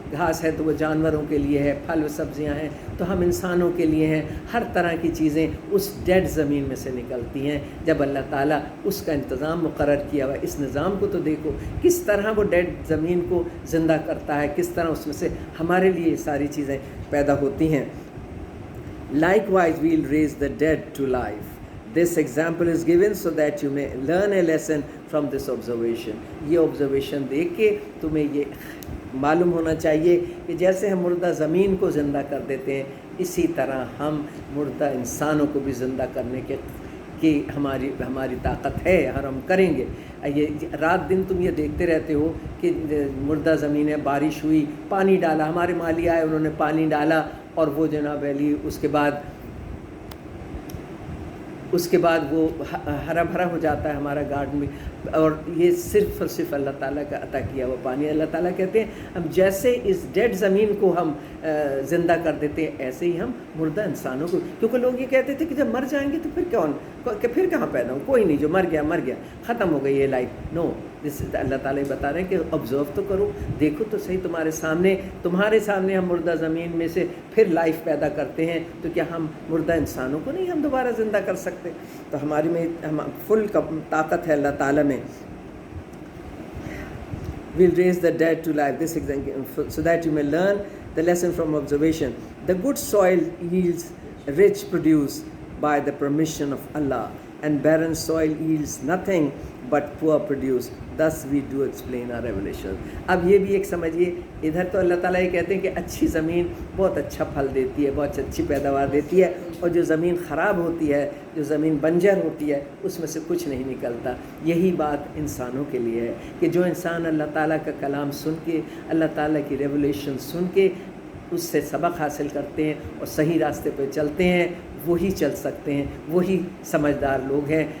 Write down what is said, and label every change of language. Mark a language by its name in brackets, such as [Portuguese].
[Urdu] گھاس ہے تو وہ جانوروں کے لیے ہے, پھل و سبزیاں ہیں تو ہم انسانوں کے لیے ہیں. ہر طرح کی چیزیں اس ڈیڈ زمین میں سے نکلتی ہیں جب اللہ تعالیٰ اس کا انتظام مقرر کیا ہوا. اس نظام کو تو دیکھو کس طرح وہ ڈیڈ زمین کو زندہ کرتا ہے, کس طرح اس میں سے ہمارے لیے یہ ساری چیزیں پیدا ہوتی ہیں. [English] Likewise we'll raise the dead to life. This example is given so that you may learn a lesson from this observation. [Urdu] یہ observation دیکھ کے تمہیں یہ معلوم ہونا چاہیے کہ جیسے ہم مردہ زمین کو زندہ کر دیتے ہیں, اسی طرح ہم مردہ انسانوں کو بھی زندہ کرنے کی ہماری طاقت ہے اور ہم کریں گے. یہ رات دن تم یہ دیکھتے رہتے ہو کہ مردہ زمینیں, بارش ہوئی, پانی ڈالا, ہمارے مالی آئے انہوں نے پانی ڈالا, اور وہ جناب علی اس کے بعد وہ ہرا بھرا ہو جاتا ہے ہمارا گارڈن بھی. اور یہ صرف اور صرف اللہ تعالیٰ کا عطا کیا ہوا پانی. اللہ تعالیٰ کہتے ہیں ہم جیسے اس ڈیڈ زمین کو ہم زندہ کر دیتے ہیں, ایسے ہی ہم مردہ انسانوں کو. کیونکہ لوگ یہ کہتے تھے کہ جب مر جائیں گے تو پھر کہاں پیدا ہوں, کوئی نہیں, جو مر گیا ختم ہو گئی یہ لائف. نو, اللہ تعالیٰ بتا رہے ہیں کہ آبزرو تو کرو, دیکھو تو صحیح تمہارے سامنے ہم مردہ زمین میں سے پھر لائف پیدا کرتے ہیں, تو کیا ہم مردہ انسانوں کو نہیں ہم دوبارہ زندہ کر سکتے؟ تو ہماری میں فل طاقت ہے اللہ تعالیٰ میں. [English] we'll raise the dead to life. This example, so that you may learn the lesson from observation. The good soil yields rich produce by the permission of Allah, and barren soil yields nothing but poor produce. Thus we do explain our revelation. [Urdu] اب یہ بھی ایک سمجھیے, ادھر تو اللہ تعالیٰ یہ کہتے ہیں کہ اچھی زمین بہت اچھا پھل دیتی ہے, بہت اچھی پیداوار دیتی ہے, اور جو زمین خراب ہوتی ہے, جو زمین بنجر ہوتی ہے, اس میں سے کچھ نہیں نکلتا. یہی بات انسانوں کے لیے ہے کہ جو انسان اللہ تعالیٰ کا کلام سن کے, اللہ تعالیٰ کی ریولیشن سن کے اس سے سبق حاصل کرتے ہیں اور صحیح راستے پہ چلتے ہیں, وہی چل سکتے ہیں, وہی سمجھدار لوگ ہیں.